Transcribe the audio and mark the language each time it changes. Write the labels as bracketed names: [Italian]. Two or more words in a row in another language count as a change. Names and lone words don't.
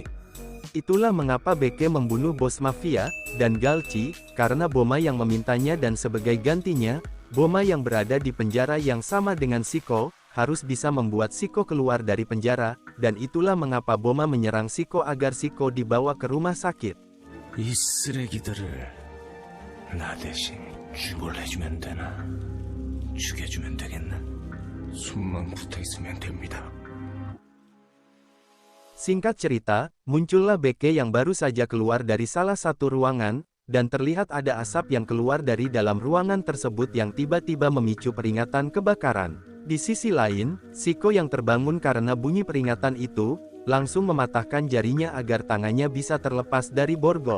[Indonesian] Itulah mengapa Beke membunuh bos mafia, dan Galci, karena Boma yang memintanya dan sebagai gantinya, Boma yang berada di penjara yang sama dengan Siko, harus bisa membuat Siko keluar dari penjara, dan itulah mengapa Boma menyerang Siko agar Siko dibawa ke rumah sakit. [Korean] 이 쓰레기들을 나 대신 죽을해주면 되나? 죽여주면 되겠나? 숨만 붙어있으면 됩니다. [Indonesian] Singkat cerita, muncullah Beke yang baru saja keluar dari salah satu ruangan, dan terlihat ada asap yang keluar dari dalam ruangan tersebut yang tiba-tiba memicu peringatan kebakaran. Di sisi lain, Siko yang terbangun karena bunyi peringatan itu, langsung mematahkan jarinya agar tangannya bisa terlepas dari borgol.